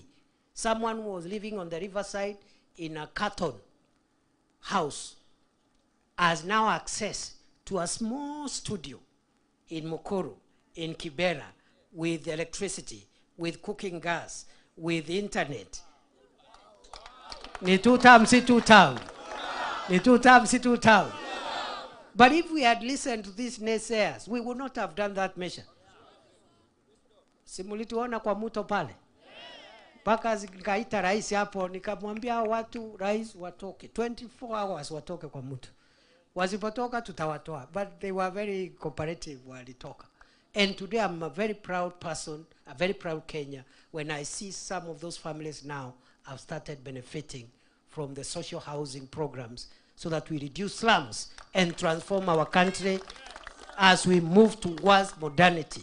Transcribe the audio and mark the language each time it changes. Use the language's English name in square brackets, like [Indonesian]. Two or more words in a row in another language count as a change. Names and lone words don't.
[English] Someone who was living on the riverside in a carton house has now access to a small studio in Mukuru, in Kibera, with electricity, with cooking gas, with internet. [Swahili] Ni 2 term, si 2 term. Ni 2 term, si 2 term. [English] But if we had listened to these naysayers, we would not have done that measure. [Swahili] Simulituona kwa mto pale. Paka zikaita rais hapo, nikamwambia watu rais watoke 24 hours watoke kwa mto. Wasipotoka tutawatoa. [English] But they were very cooperative walitoka. And today I'm a very proud person, a very proud Kenya, when I see some of those families now have started benefiting from the social housing programs so that we reduce slums and transform our country as we move towards modernity.